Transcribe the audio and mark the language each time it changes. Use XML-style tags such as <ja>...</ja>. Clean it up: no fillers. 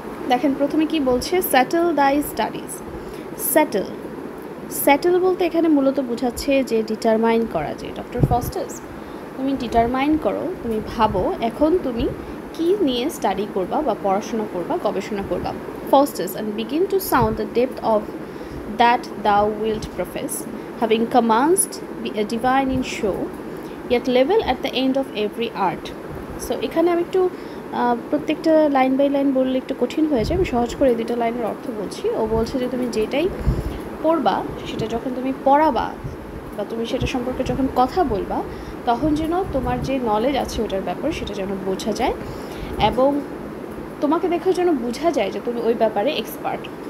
<bn>দেখেন প্রথমে কি বলছে,</bn> <en>Settle thy studies.</en> <bn>সেটেল সেটেল বলতে এখানে মূলত বোঝাচ্ছে যে ডিটারমাইন করা, যে ডক্টর ফস্টাস তুমি ডিটারমাইন করো, তুমি ভাবো এখন তুমি কি নিয়ে স্টাডি করবা বা পড়াশোনা করবা, গবেষণা করবা।</bn> <en>Faustus, and begin to sound the depth of that thou wilt profess, having commenced be a divine in show, yet level at the end of every art.</en> <bn>So এখানে আমি একটু প্রত্যেকটা লাইন বাই লাইন বললে একটু কঠিন হয়ে যায়, আমি সহজ করে দুটো লাইনের অর্থ বলছি। ও বলছে যে তুমি যেটাই পড়বা সেটা যখন তুমি পড়াবা বা তুমি সেটা সম্পর্কে যখন কথা বলবা তখন যেন তোমার যে নলেজ আছে ওটার ব্যাপারে সেটা যেন বোঝা যায়, এবং তোমাকে দেখে যেন বোঝা যায় যে তুমি ওই ব্যাপারে এক্সপার্ট।</bn>